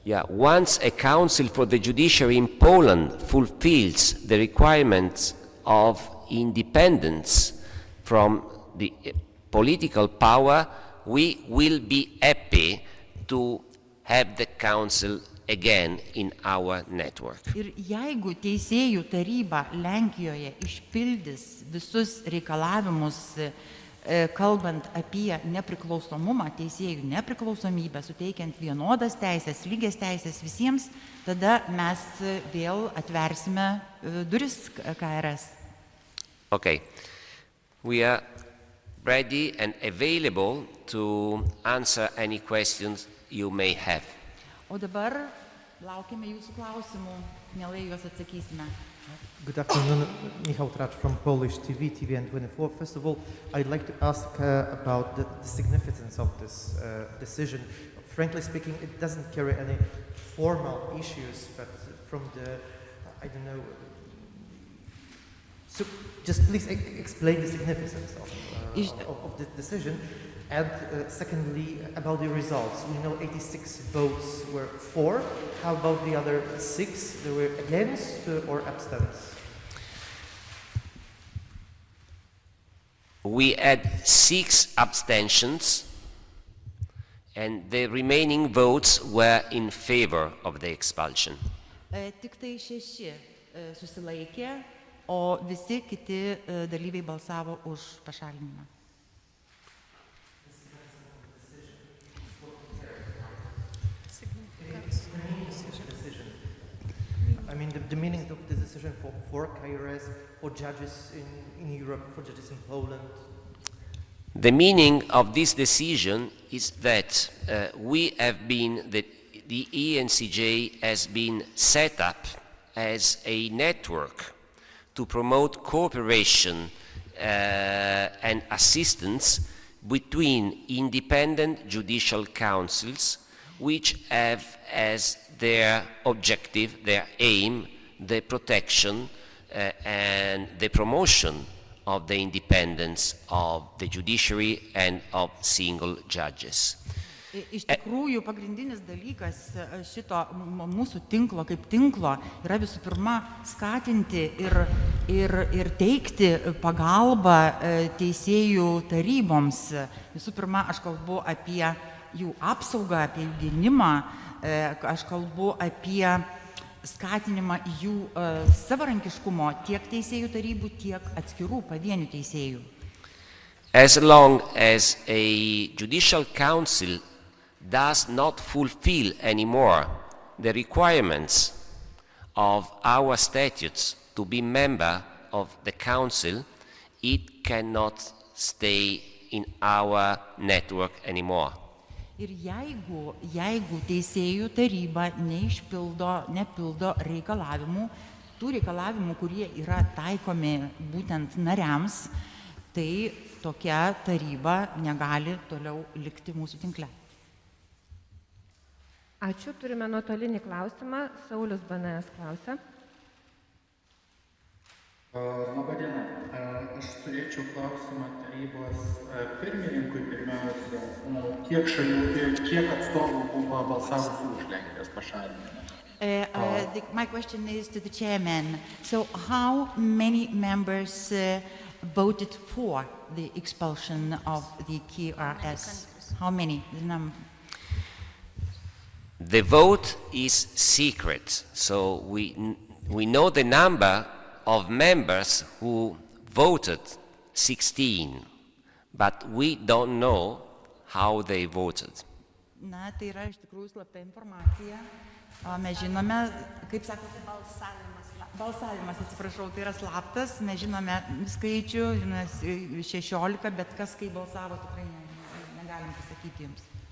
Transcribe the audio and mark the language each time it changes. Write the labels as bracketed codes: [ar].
[en] once a council for the judiciary in Poland fulfills the requirements of independence from the political power, we will be happy to have the council again in our network. [lt] Ir jeigu teisėjų taryba Lenkijoje išpildys visus reikalavimus, kalbant apie nepriklausomumą, teisėjų nepriklausomybę, suteikiant vienodas teisės, lygias teisės visiems, tada mes vėl atversime duris KRS. [en] Okay, we are ready and available to answer any questions you may have. [lt] O dabar laukime jūsų klausimų, mielai juos atsakysime. [en] Good afternoon, Michał Tracz from Polish TV, TVN24. First of all, I'd like to ask about the significance of this decision. Frankly speaking, it doesn't carry any formal issues, but from the, I don't know, so just please explain the significance of this decision. And secondly, about the results. We know 86 votes were for. How about the other 6? They were against or abstain? We had 6 abstentions, and the remaining votes were in favor of the expulsion. [lt] Tik tai 6 susilaikė, o visi kiti dalyviai balsavo už pašalinimą. [en] I mean, the meaning of the decision for KRS, for judges in Europe, for judges in Poland. The meaning of this decision is that we have been, the ENCJ has been set up as a network to promote cooperation and assistance between independent judicial councils, which have as their objective, their aim, the protection and the promotion of the independence of the judiciary and of single judges. [lt] Iš tikrųjų, pagrindinis dalykas šito mūsų tinklo kaip tinklo yra visų pirma skatinti ir teikti pagalbą teisėjų taryboms. Visų pirma, aš kalbu apie jų apsaugą, apie jų gynimą, aš kalbu apie skatinimą jų savarankiškumo tiek teisėjų tarybų, tiek atskirų pavienių teisėjų. [en] As long as a judicial council does not fulfill anymore the requirements of our statutes to be member of the council, it cannot stay in our network anymore. [lt] Ir jeigu teisėjų taryba nepildo reikalavimų, tų reikalavimų, kurie yra taikomi būtent nariams, tai tokia taryba negali toliau likti mūsų tinkle. Ačiū, turime nuotolinį klausimą. Saulius Banės klausia. Labadiena. Aš turėčiau klausimą tarybos pirmininkui pirmiausia. Kiek atstovų buvo balsavusių už Lenkijos pašalinimą? [en] My question is to the chairman. So how many members voted for the expulsion of the KRS? How many? The vote is secret, so we know the number of members who voted 16, but we don't know how they voted. [lt] Na, tai yra iš tikrųjų slapta informacija. Mes žinome, kaip sakote, balsavimas, atsiprašau, tai yra slaptas. Mes žinome skaičių, žinome 16, bet kas kaip balsavo, tikrai negalim pasakyti jums.